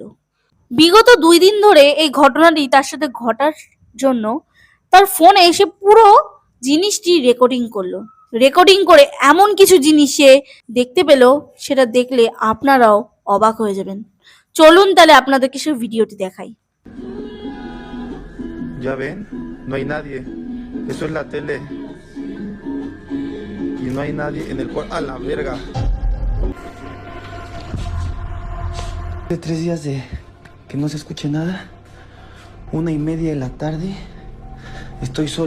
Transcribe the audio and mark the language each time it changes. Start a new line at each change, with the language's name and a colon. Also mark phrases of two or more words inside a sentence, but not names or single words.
Bangla: বিগত 2 দিন ধরে এই ঘটনাটি তার সাথে ঘটার জন্য তার ফোনে এসে পুরো জিনিসটি রেকর্ডিং করলো। রেকর্ডিং করে এমন কিছু জিনিস সে দেখতে পেল, সেটা দেখলে আপনারাও অবাক হয়ে যাবেন। চলুন তাহলে আপনাদেরকে সেই ভিডিওটি দেখাই।
Spanish: Ya ven, no hay nadie. Eso es la tele. Y no hay nadie en el cuarto. ¡A la verga! De 3 días de que no se escuche nada. 1:30 de la tarde. Estoy solo.